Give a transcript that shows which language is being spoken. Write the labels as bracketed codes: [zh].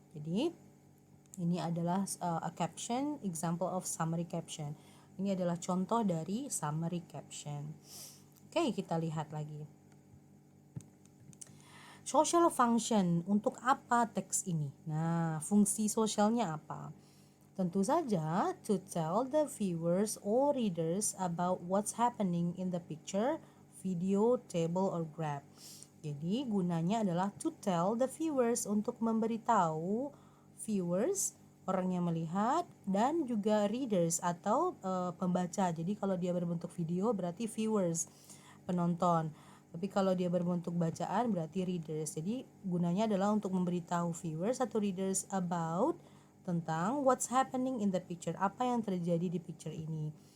[id] Jadi ini adalah [en] a caption, example of summary caption. [id] Ini adalah contoh dari summary caption. Oke, kita lihat lagi. [en] Social function, [id] untuk apa teks ini? Nah, fungsi sosialnya apa? Tentu saja [en] to tell the viewers or readers about what's happening in the picture, video, table, or graph. [id] Jadi gunanya adalah [en] to tell the viewers, [id] untuk memberitahu viewers, orang yang melihat, dan juga readers atau pembaca. Jadi kalau dia berbentuk video berarti viewers, penonton. Tapi kalau dia berbentuk bacaan berarti readers. Jadi gunanya adalah untuk memberitahu viewers atau readers about, tentang [en] what's happening in the picture, [id] apa yang terjadi di picture ini.